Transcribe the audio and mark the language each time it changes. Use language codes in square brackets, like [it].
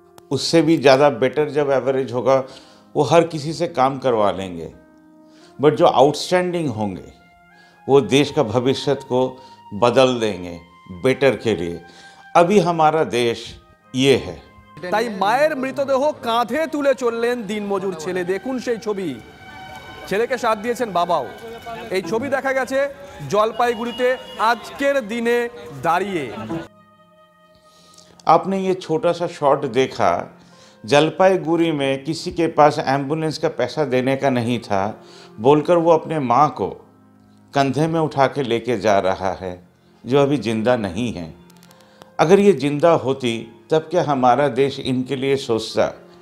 [hi] उससे भी ज़्यादा बेटर जब एवरेज होगा वो हर किसी से काम करवा लेंगे, बट जो आउटस्टैंडिंग होंगे वो देश का भविष्य को बदल देंगे बेटर के लिए। अभी हमारा देश ये है। [bn] তাই মায়ের মৃতদেহ কাঁধে তুলে চললেন দিনমজুর ছেলে। দেখুন সেই ছবি, ছেলেকে সাথ দিয়েছেন বাবাও। এই ছবি দেখা গেছে জলপাইগুড়িতে আজকের দিনে দাঁড়িয়ে। [hi] आपने ये छोटा सा शॉट देखा, जलपाईगुड़ी में किसी के पास एम्बुलेंस का पैसा देने का नहीं था बोलकर वो अपने माँ को कंधे में उठा के लेके जा रहा है, जो अभी ज़िंदा नहीं है। अगर ये ज़िंदा होती तब क्या हमारा देश इनके लिए सोचता?